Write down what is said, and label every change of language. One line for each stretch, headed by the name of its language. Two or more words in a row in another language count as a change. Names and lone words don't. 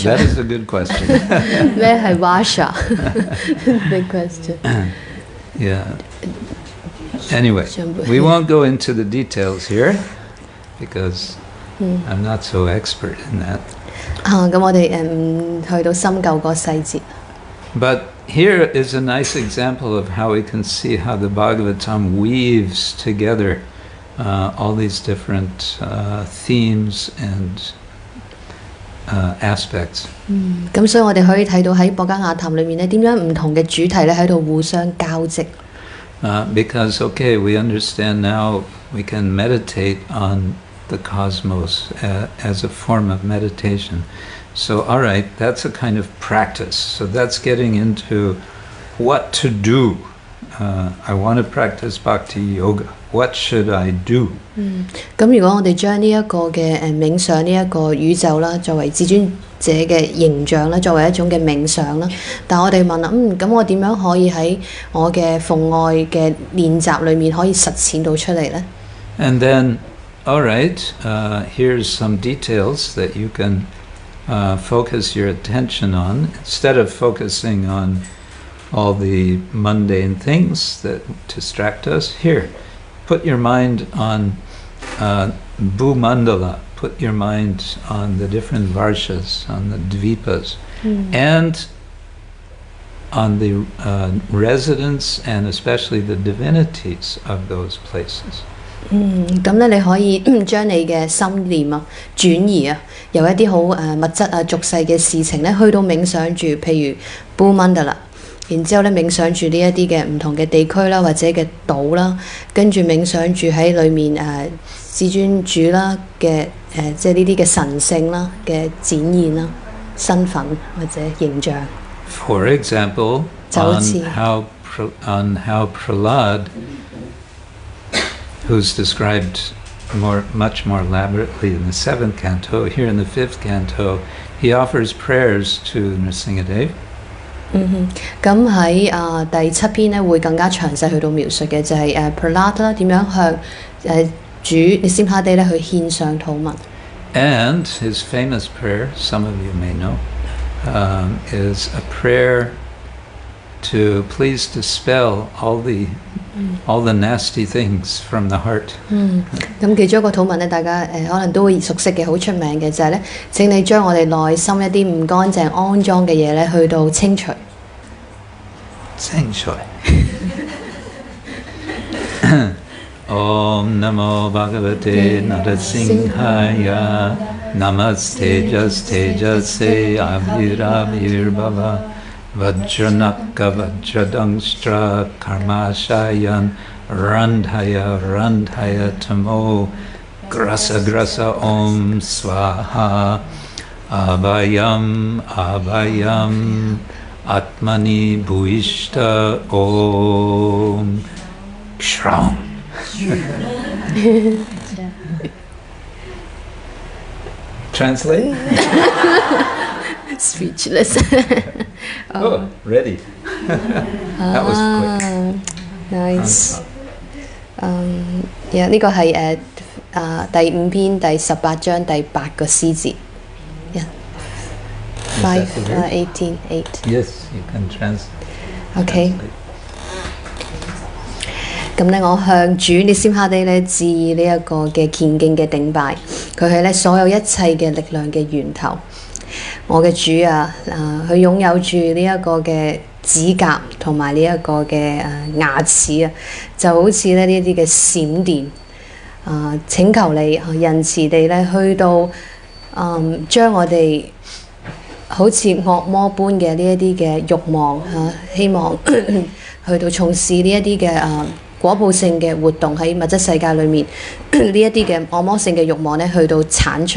English: That is a good question.
Cantonese: 咩係 Varsha?
English: Big question. Yeah. Anyway, we won't go into the details here because I'm not so expert in that.
Cantonese: 咁我哋唔去到深究個細節。
English: But here is a nice example of how we can see how the Bhagavatam weaves together all these different themes and aspects.
Cantonese: 咁所以我哋可以睇到喺《博伽雅談》裏面咧，點樣唔同嘅主題咧喺度互相交織。
English: Because we understand now we can meditate on the cosmos as a form of meditation. So, all right, that's a kind of practice. So that's getting into what to do. I want to practice bhakti yoga. What should I do?
Cantonese: 咁如果我哋將呢一個嘅冥想呢一個宇宙啦，作為至尊者嘅形象啦，作為一種嘅冥想啦，但我哋問啦，咁我點樣可以喺我嘅奉愛嘅練習裏面可以實踐到出嚟呢？
English: And then, all right, here's some details that you can focus your attention on. Instead of focusing on all the mundane things that distract us. Here, put your mind on Bhumandala, put your mind on the different varshas, on the dvipas, and on the residents and especially the divinities of those places.
Cantonese: 咁咧你可以將你嘅心念啊轉移啊，由一啲好物質啊俗世嘅事情咧，去到冥想住，譬如 Bhumandala， 然之後咧冥想住呢一啲嘅唔同嘅地區啦，或者嘅島啦，跟住冥想住喺裏面至尊主啦嘅即係呢啲嘅神聖啦嘅展現啦，身份或者形象。
English: For example, on how Prahlad, who's described much more elaborately in the 7th canto, here in the 5th canto, he offers prayers to Nrsingadev.
Cantonese: 咁喺第7篇咧會更加詳細去到描述嘅就係Prahlad 啦點樣向主Nrsimhadev咧去獻上禱文。
English: And his famous prayer, some of you may know, is a prayer to please dispel all the nasty things from the heart.
Cantonese: 咁其中一個禱文咧，大家可能都會熟悉嘅，好出名嘅就係咧，請你將我哋內心一啲唔乾淨、骯髒嘅嘢咧，去到清除。
Sanskrit: 清除。 ॐ नमो भगवते नरसिंहाय नमस्ते तेजसे आविरभिर् भव वज्रनख वज्रदंष्ट्र कर्माशयान् रन्धय तमो ग्रस ॐ स्वाहा अभयम् आत्मनि भूयिष्ठा ॐ श्रम्.
English: Translate? Speechless. Oh, ready. That was quick. Nice.
Cantonese: 呢個係第5篇第18章第8個詩字。5, 18, 8.
English: Yes, you can translate.
Cantonese: Okay. 咁咧，我向主Nrsimhadev咧致以呢一個嘅虔敬嘅頂拜，佢係咧所有一切嘅力量嘅源頭。我嘅主啊，佢擁有住呢一個嘅指甲同埋呢一個嘅牙齒啊，就好似咧呢一啲嘅閃電請求你仁慈地咧去到將我哋好似惡魔般嘅呢一啲嘅慾望希望去到從事呢一啲嘅果報性嘅活動喺物質世界裏面呢一啲嘅惡魔性嘅慾望咧，去到剷除。